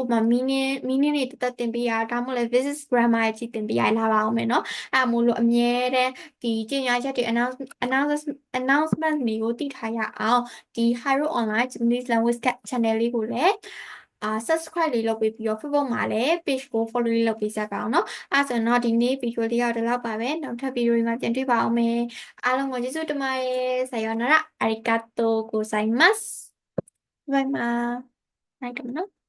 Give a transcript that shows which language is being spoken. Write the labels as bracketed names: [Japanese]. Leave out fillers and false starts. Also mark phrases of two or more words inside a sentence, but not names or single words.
[Burmese] ပမာ meaning တွေတက်တင်ပေးရဒါမှမဟုတ်လည်း [English] business grammar [Burmese] ကြီးတင်ပေးရလာပါအောင်မယ်နော်အဲ့မို့လို့အမြဲတမ်းဒီကြေညာချက်တွေ announcement တွေကိုသိထားရအောင်ဒီ Haro Online Japanese Language Channel လေးကိုလည်းsubscribe လေးလုပ်ပေးပြီးတော့ Facebook မှာလည်း page ကို follow လေးလုပ်ပေးကြပါအောင်เนาะအဲ့ဆိုတော့ဒီနေ့ video လေးကတော့ဒီလောက်ပါပဲနောက်ထပ် video တွေမှာပြန်တွေ့ပါအောင်မယ်အားလုံးကိုကျေးဇူးတင်ပါတယ် [Japanese] さようならありがとうございますバイバイないかもな